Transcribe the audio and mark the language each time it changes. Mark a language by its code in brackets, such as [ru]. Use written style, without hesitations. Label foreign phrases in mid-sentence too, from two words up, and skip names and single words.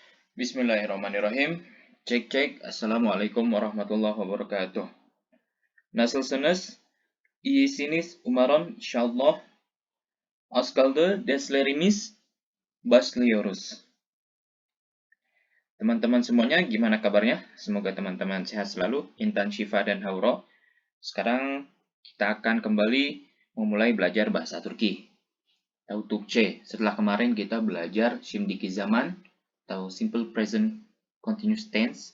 [ar] بسم الله الرحمن الرحيم. [id] Cek. [ar] السلام عليكم ورحمة الله وبركاته. [tr] Nasılsınız? İyisiniz umarım inşallah. Az kaldı derslerimiz başlıyoruz. [id] Teman-teman semuanya, gimana kabarnya? Semoga teman-teman sehat selalu. Intan, Syifa, dan Hauro. Sekarang kita akan kembali memulai belajar bahasa Turki. Atau Turkce. Setelah kemarin kita belajar [tr] şimdiki zaman [id] atau [en] simple present continuous tense.